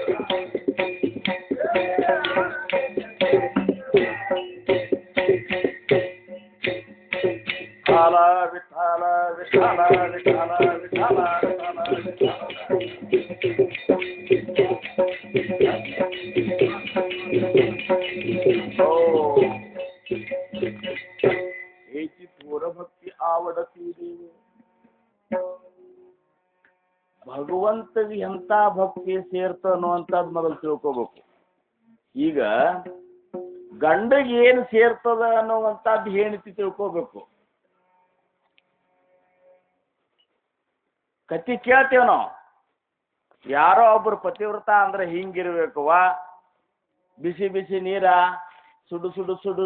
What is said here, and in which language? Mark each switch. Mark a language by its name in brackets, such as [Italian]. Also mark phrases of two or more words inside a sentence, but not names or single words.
[Kannada] विठाला विठाला विठाला विठाला विठाला [Marathi] हो याची थोर भक्ती आवडती देव [Kannada] ಭಗವಂತ ಎಂತ ಭಕ್ತಿ ಸೇರ್ತನೋ ಅಂತ ಮೊದಲು ತಿಳ್ಕೋಬೇಕು. ಈಗ ಗಂಡಗೆ ಏನು ಸೇರ್ತದ ಅನ್ನುವಂಥದ್ದು ಹೆಂಡತಿ ತಿಳ್ಕೋಬೇಕು. ಕತಿ ಕೇಳ್ತೇವ ನಾವು, ಯಾರೋ ಒಬ್ರು ಪತಿವ್ರತ ಅಂದ್ರೆ ಹಿಂಗಿರ್ಬೇಕವ್ವ, ಬಿಸಿ ಬಿಸಿ ನೀರ ಸುಡು ಸುಡು ಸುಡು